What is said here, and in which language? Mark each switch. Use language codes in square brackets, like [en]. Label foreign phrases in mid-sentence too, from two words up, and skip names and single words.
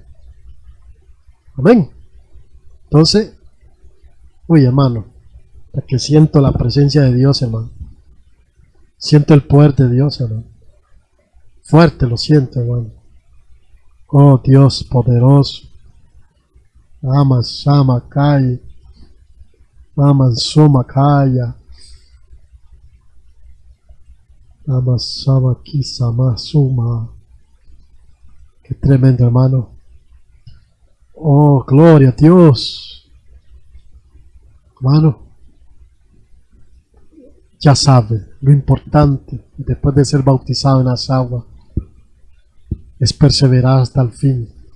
[es] Amén. Entonces, uy, hermano, que siento la presencia de Dios, hermano. Siento el poder de Dios, hermano. Fuerte lo siento, hermano. Oh, Dios poderoso. Ama, Sama, Kai. Ama, Soma, Kaya. Ama, Sama, Kisama, Suma. Qué tremendo, hermano. Oh, gloria a Dios. Hermano, ya sabe, lo importante después de ser bautizado en las aguas es perseverar hasta el fin.